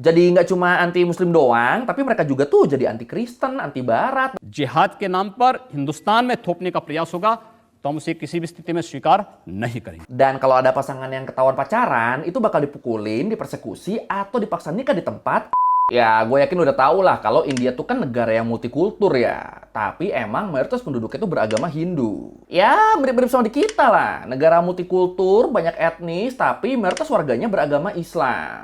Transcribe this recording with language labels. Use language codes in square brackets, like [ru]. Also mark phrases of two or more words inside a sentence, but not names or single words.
[id] Jadi nggak cuma anti-Muslim doang, tapi mereka juga tuh jadi anti-Kristen, anti-Barat. [hi] जिहाद के नाम पर हिंदुस्तान में थोपने का प्रयास होगा तो हम उसे किसी भी स्थिति में स्वीकार नहीं करेंगे। [id] Dan kalau ada pasangan yang ketahuan pacaran, itu bakal dipukulin, dipersekusi, atau dipaksa nikah di tempat. Ya, gue yakin udah tau lah kalau India tuh kan negara yang multikultur ya. Tapi emang mayoritas penduduknya tuh beragama Hindu. Ya, mirip-mirip sama di kita lah. Negara multikultur, banyak etnis, tapi mayoritas warganya beragama Islam.